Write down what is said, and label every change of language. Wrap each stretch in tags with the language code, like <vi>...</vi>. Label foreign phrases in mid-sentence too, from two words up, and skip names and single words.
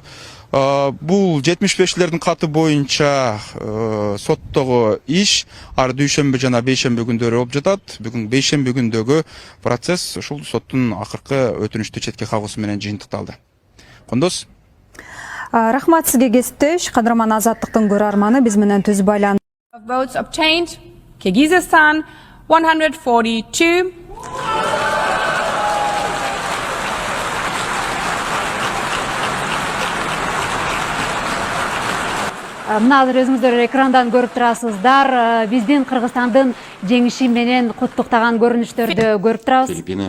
<ky>Бул 75-лердин каты боюнча соттогу иш ар дүйшөмбү жана бейшемби күндөрү болуп жатат. Бүгүн бейшемби күндөгү процесс ушул соттун акыркы өтүнүчтү четке кагуусу менен жыйынтыкталды. Кондос. Рахмат сизге кесиптеш. Кадырман Азаттыктын көрөрманы биз менен түз байланып.</ky> <en>Votes obtained. Kyrgyzstan 142.</en> <ky>Мына азыр өзүңүздөр экрандан көрүп турасыздар. Биздин Кыргызстандын жеңиши менен куттуктаган көрүнүштөрдү көрүп турабыз.</ky>